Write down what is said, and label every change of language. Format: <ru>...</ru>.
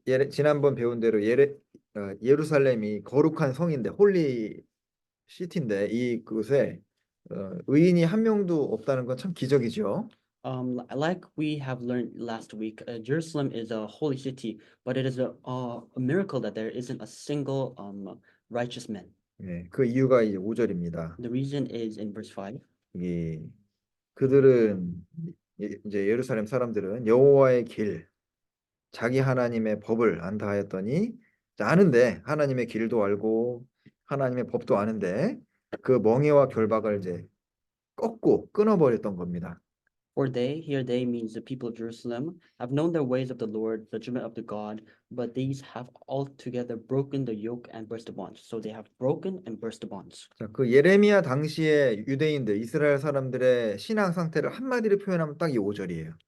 <ko>지난번 배운 대로 예루살렘이 거룩한 성인데 홀리 시티인데 이곳에 의인이 한 명도 없다는 건 참 기적이죠.</ko> <en>Like we have learned last week, Jerusalem is a holy city, but it is a miracle that there isn't a single righteous man.</en> <ko>예, 그 이유가 이제 5절입니다.</ko> <en>The reason is in verse 5.</en> <ko>예, 그들은 이제 예루살렘 사람들은 여호와의 길, 자기 하나님의 법을 안다 하였더니 아는데 하나님의 길도 알고 하나님의 법도 아는데 그 멍에와 결박을 이제 꺾고 끊어버렸던 겁니다.</ko> <en>For they, here they means the people of Jerusalem, have known the ways of the Lord, the judgment of the God, but these have altogether broken the yoke and burst the bonds. So they have broken and burst the bonds.</en> <ko>자, 그 예레미야 당시에 유대인들, 이스라엘 사람들의 신앙 상태를 한마디로 표현하면 딱 이 5절이에요.</ko>